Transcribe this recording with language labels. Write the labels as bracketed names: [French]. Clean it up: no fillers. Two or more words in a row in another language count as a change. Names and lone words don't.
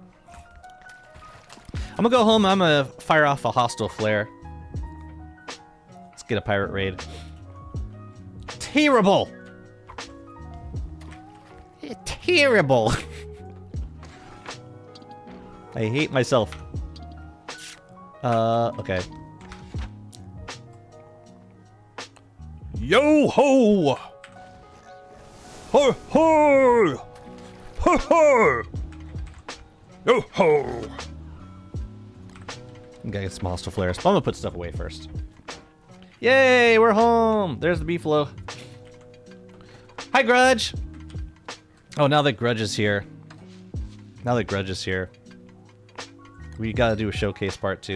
[English] I'm gonna go home. I'm gonna fire off a hostile flare. Let's get a pirate raid. Terrible! Terrible! I hate myself. Okay. Yo ho! Ho ho! Ho ho! Yo ho! I'm gonna get some hostile flares. But I'm gonna put stuff away first. Yay, we're home! There's the beefalo. Hi, Grudge! Oh, now that Grudge is here. Now that Grudge is here. We gotta do a showcase part 2.